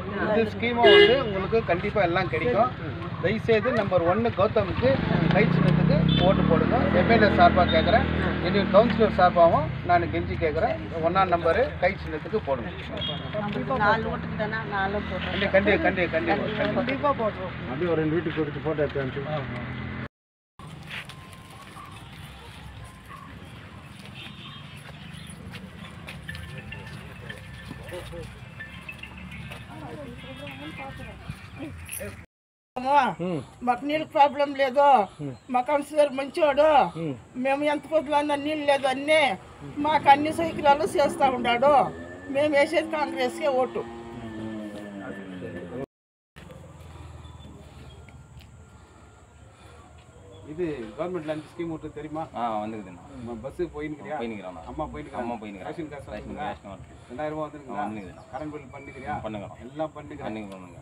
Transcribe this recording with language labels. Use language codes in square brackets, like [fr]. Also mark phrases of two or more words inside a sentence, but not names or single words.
[ta] இந்த ஸ்கீமும் வந்து உங்களுக்கு கண்டிப்பாக எல்லாம் கிடைக்கும். தயவுசெய்து நம்பர் 1 கௌதமுக்கு கை சின்னத்துக்கு ஓட்டு போடுங்க. எம்எல்ஏ சார்பாக கேட்குறேன். என்னுடைய கவுன்சிலர் சார்பாகவும் நான் கெஞ்சி கேட்குறேன். 1ஆம் நம்பரு கை சின்னத்துக்கு போடுங்க. கண்டிப்பாக போடுறோம். அப்படியே ஒரு 2 வீட்டுக்கு கொடுத்து போட்டோ எடுத்து [te] మాకు నీళ్ళు ప్రాబ్లం లేదు. మా కౌన్సిలర్ మంచోడు. మేము ఎంత పొద్దులన్నా నీళ్ళు లేదు అన్నీ మాకు అన్ని సౌకర్యాలు చేస్తూ ఉన్నాడు. మేము వేసేది కాంగ్రెస్కే ఓటు. [ta] இது இது கவர்மெண்ட்ல 5 ஸ்கீம் விட்டு தெரியுமா? வந்துக்குதுண்ணா. பஸ் போயின்னுக்கிறியா? அம்மா போயின்னுக்கிறாங்க. ரேஷன் காசு வந்துருக்குதா? 2000 ரூபாய் வந்துருக்குதா? [en] current bill [ta] பண்ணிக்கிறியா? எல்லாம் பண்ணிக்கிறாங்க.